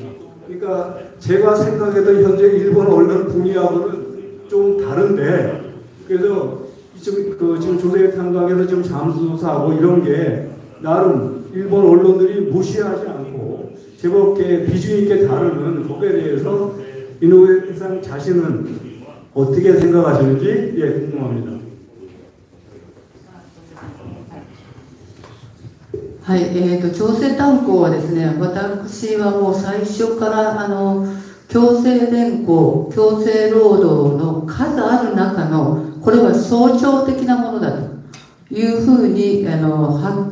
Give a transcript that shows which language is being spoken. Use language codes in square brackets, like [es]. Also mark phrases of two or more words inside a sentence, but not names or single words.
[ko] 그러니까 제가 생각했던 현재 일본 언론 분위기하고는 좀 다른데, 그래서 지금 조세탄강에서 지금 잠수사하고 이런 게 나름 일본 언론들이 무시하지 않고 제법 비중 있게 다루는 것에 대해서 이노우에 상 자신은 어떻게 생각하시는지 궁금합니다. [ja] はい、朝鮮炭鉱はですね、私はもう最初から強制連行、強制労働の数ある中のこれは象徴的なものだというふうにはっ